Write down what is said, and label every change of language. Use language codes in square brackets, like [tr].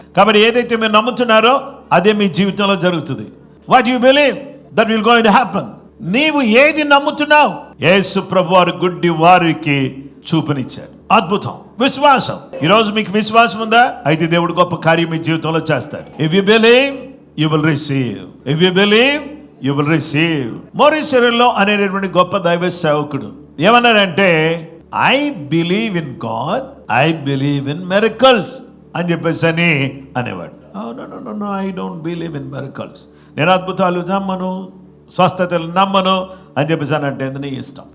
[te] కాబట్టి ఏదైతే మీరు నమ్ముతున్నారో అదే మీ జీవితంలో జరుగుతుంది. [en] What you believe that will going to happen. [te] నీవు ఏది నమ్ముతున్నావు? యేసు ప్రభువారు గుడ్డి వారికి చూపునిచ్చారు. అద్భుతం, విశ్వాసం. ఈరోజు మీకు విశ్వాసం ఉందా? అయితే దేవుడు గొప్ప కార్యం మీ జీవితంలో చేస్తాడు. [en] If you believe you will receive. If you believe, you will receive. [te] మోరిషియస్లో అనేటువంటి గొప్ప దైవ సేవకుడు ఏమన్నారంటే, [en] I believe in God, I believe in miracles [te] అని చెప్పేసి అనేవాడు. [en] No, I don't believe in miracles. [te] నేను అద్భుతాలు నమ్మను, స్వస్థతలు నమ్మను అని చెప్పేసి అంటే నీ ఇష్టం.